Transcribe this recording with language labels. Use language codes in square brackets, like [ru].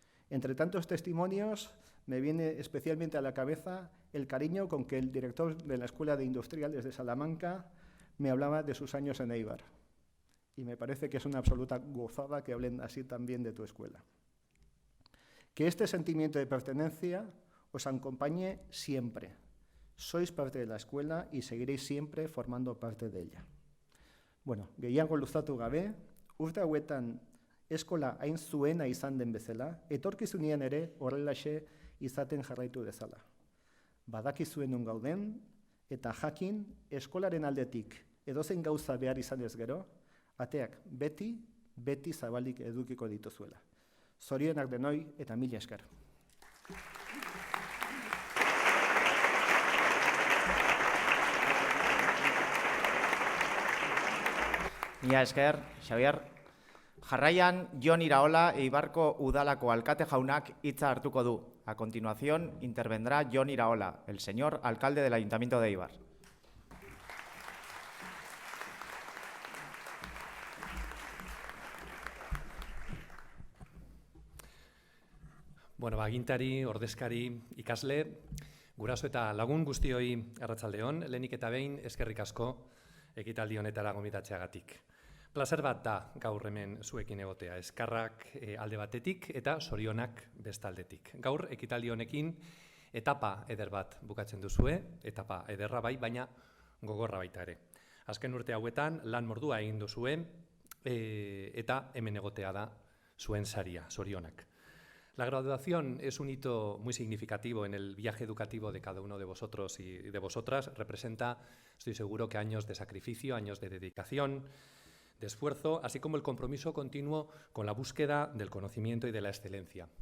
[es] Entre tantos testimonios, me viene especialmente a la cabeza el cariño con que el director de la Escuela de Industriales de Salamanca me hablaba de sus años en Eibar. Y me parece que es una absoluta gozada que hablen así también de tu escuela. Que este sentimiento de pertenencia os acompañe siempre. Sois parte de la escuela y seguiréis siempre formando parte de ella. [eu] Bueno, gehiago luzatu gabe, urte hauetan eskola hain zuena izan den bezala, etorkizunean ere horrelaxe izaten jarraitu dezala. Badakizuen non gauden, eta jakin eskolaren aldetik edozein gauza behar izanez gero, ateak beti zabalik edukiko dituzuela. Zorionak denoi eta mila esker. Mila esker, Xabier. Jarraian, Jon Iraola, Eibarko Udalako alkate jaunak hitza hartuko du. [es] A continuación, intervendrá Jon Iraola, el señor alcalde del Ayuntamiento de Eibar. [eu] Bueno, agintari, ordezkari, ikasle, guraso eta lagun guztioi arratsaldeon, lehenik eta behin eskerrik asko ekitaldi honetara gonbidatzeagatik. Plazer bat da gaur hemen zuekin egotea, eskarrak alde batetik eta zorionak bestaldetik. Gaur ekitaldi honekin etapa eder bat bukatzen duzue, etapa ederra bai, baina gogorra baita ere. Azken urte hauetan lan mordua egin duzue eta hemen egotea da zuen saria, zorionak. [es] La graduación es un hito muy significativo en el viaje educativo de cada uno de vosotros y de vosotras. Representa, estoy seguro, que años de sacrificio, años de dedicación, de esfuerzo, así como el compromiso continuo con la búsqueda del conocimiento y de la excelencia.